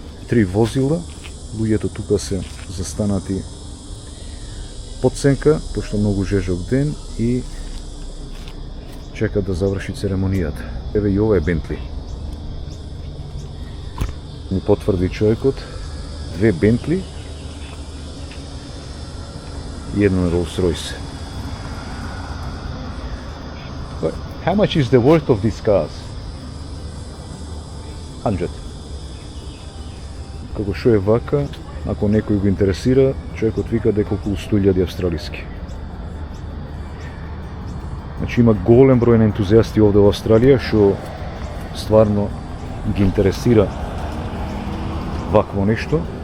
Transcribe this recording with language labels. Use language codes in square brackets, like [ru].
[mk] 3 возила, луѓето тука се застанати под сенка, пошто многу жежок ден и чекат да заврши церемонијата. Еве и ова е Бентли. Ми потврди човекот, 2 Бентли и еден Rolls-Royce. [en] How much is the worth of these cars? 100. [mk] Како што е вака, ако некој го интересира, човекот вика дека околу 100.000 австралиски. Значи има голем број на ентузијасти овде во Австралија што стварно ги интересира вакво нешто.